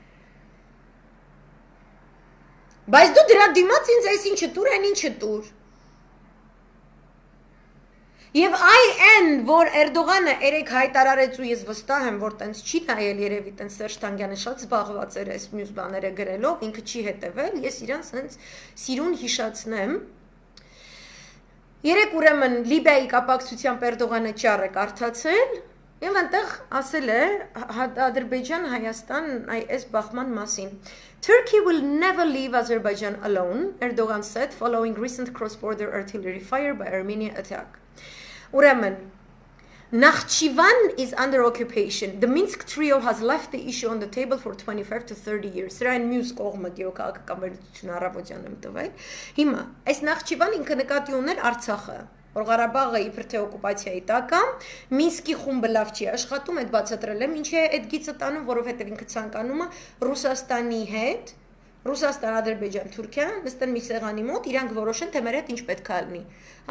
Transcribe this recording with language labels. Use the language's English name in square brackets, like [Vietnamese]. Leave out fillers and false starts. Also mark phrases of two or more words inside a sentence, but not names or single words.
[Armenian] Բայց դու դրա դիմաց ինձ այս ինչը տուր, այն ինչը տուր։ Եվ այն, որ Էրդողանը երեք հայտարարեց ու ես վստահ եմ, որ տենց չի նայել երևի տենց Սերժ Թանկյանը շատ զբաղված էր այս մյուս բաները գրելով, ինքը չի հետևել, ես իրան սենց սիրուն հիշացնեմ։ Երեք ուրեմն Լիբիայի կապակցությամբ Էրդողանը ճառ է կարդացել եւ այնտեղ ասել է Ադրբեջան Հայաստան այս բախման մասին։ [English] Turkey will never leave Azerbaijan alone, Erdogan said following recent cross-border artillery fire by Armenia attack. Ուրեմն Nakhchivan is under occupation. The Minsk trio has left the issue on the table for 25 to 30 years. [Armenian] Սրա այն մյուս կողմը գեոքաղաքական վերլուծություն առավոտյան եմ տվել։ Հիմա այս Nakhchivan ինքը նկատի ուներ Արցախը, որ Ղարաբաղը իբր թե օկուպացիայի տակ է, Մինսկի խումբը լավ չի աշխատում, այդ բացատրել եմ, ինչ է այդ գիծը տանում, որովհետև ինքը ցանկանում է Ռուսաստանի հետ Ռուսաստան, Ադրբեջան, Թուրքիա նստեն մի սեղանի մոտ, իրանք որոշեն թե մեր հետ ինչ պետք է լինի։ Հա?